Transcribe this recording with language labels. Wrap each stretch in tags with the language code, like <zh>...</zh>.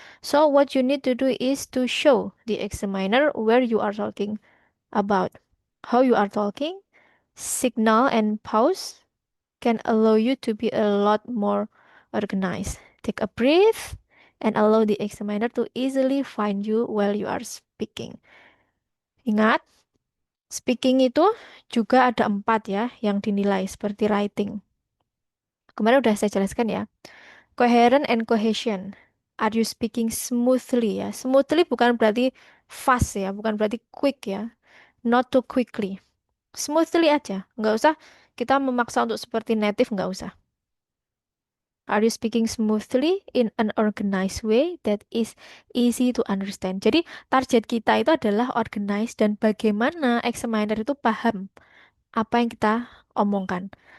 <en>So, what you need to do is to show the examiner where you are talking about, how you are talking, signal and pause, can allow you to be a lot more organized. Take a breath and allow the examiner to easily find you while you are speaking.</en> <id>Ingat, speaking itu juga ada 4 ya yang dinilai seperti writing. Kemarin udah saya jelaskan ya.</id> <en>Coherent and cohesion. Are you speaking smoothly ya?</en> <id>Smoothly bukan berarti fast ya, bukan berarti quick ya.</id> <en>Not too quickly.</en> <id>Smoothly aja. Nggak usah kita memaksa untuk seperti native, nggak usah.</id> <en>Are you speaking smoothly in an organized way that is easy to understand?</en> <id>Jadi target kita itu adalah organized dan bagaimana examiner itu paham apa yang kita omongkan.</id>